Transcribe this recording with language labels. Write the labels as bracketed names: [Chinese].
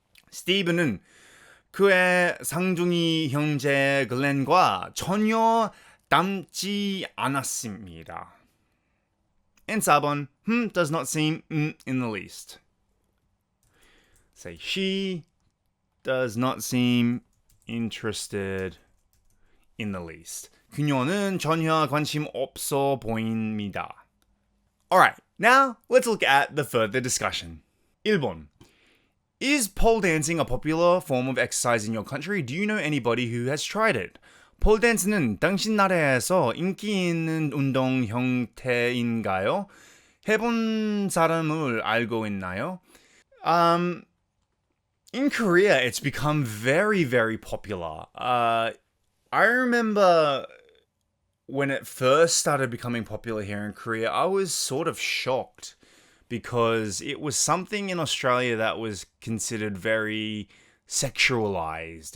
[Korean] 스티브는 그의 쌍둥이 형제 글렌과 전혀 닮지 않았습니다. [English] And [Korean] 4번, [English] does not seem in the least. Say, she does not seem interested in the least. [Korean] 그녀는 전혀 관심 없어 보입니다. [English] Alright, now let's look at the further discussion. [Korean] 1번. [English] Is pole dancing a popular form of exercise in your country? Do you know anybody who has tried it? [Korean] 폴 댄스는 당신 나라에서 인기 있는 운동 형태인가요? 해본 사람을 알고 있나요? [English] In Korea, it's become very, very popular. I remember when it first started becoming popular here in Korea, I was sort of shocked because it was something in Australia that was considered very sexualized.